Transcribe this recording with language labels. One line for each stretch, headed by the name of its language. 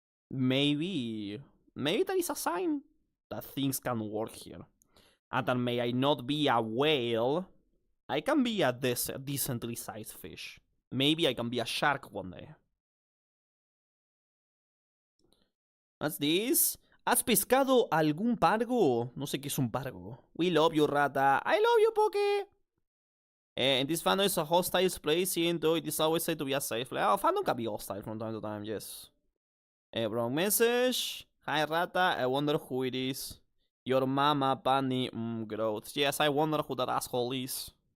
English: Maybe that is a sign that things can work here. And that may I not be a whale, I can be a decently sized fish. Maybe I can be a shark one day. What's this?
Spanish: ¿Has pescado algún pargo? No sé qué es un pargo.
English: We love you, Rata. I love you, Poke. And this fandom is a hostile place, even though it is always said to be a safe place. Oh, fandom can be hostile from time to time, yes. Wrong message. Hi, Rata. I wonder who it is. Your mama, Bunny, growth. Yes, I wonder who that asshole is.